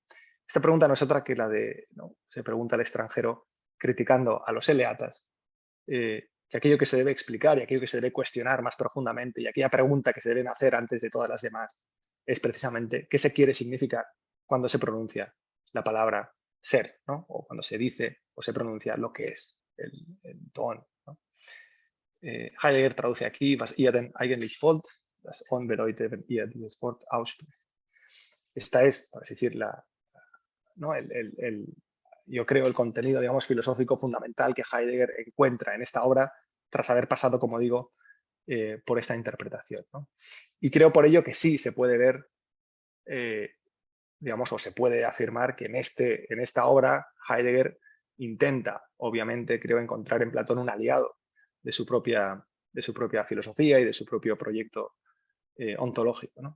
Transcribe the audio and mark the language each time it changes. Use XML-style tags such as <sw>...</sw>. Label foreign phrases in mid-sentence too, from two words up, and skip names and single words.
<es>Esta pregunta no es otra que la de, ¿no? Se pregunta al extranjero criticando a los eleatas, que aquello que se debe explicar y aquello que se debe cuestionar más profundamente y aquella pregunta que se deben hacer antes de todas las demás es precisamente qué se quiere significar cuando se pronuncia la palabra ser, ¿no? O cuando se dice o se pronuncia lo que es, el ton, ¿no? Heidegger traduce aquí,</es> <de>was ihr denn eigentlich wollt, das unbedeutet, wenn ihr dieses Wort ausspricht.</de> <es>Esta es, por así decir, ¿no? Yo creo el contenido, digamos, filosófico fundamental que Heidegger encuentra en esta obra tras haber pasado, como digo, por esta interpretación, ¿no? Y creo por ello que sí se puede ver, digamos, o se puede afirmar que en esta obra Heidegger intenta, obviamente, creo, encontrar en Platón un aliado de su propia filosofía y de su propio proyecto ontológico, ¿no?</es>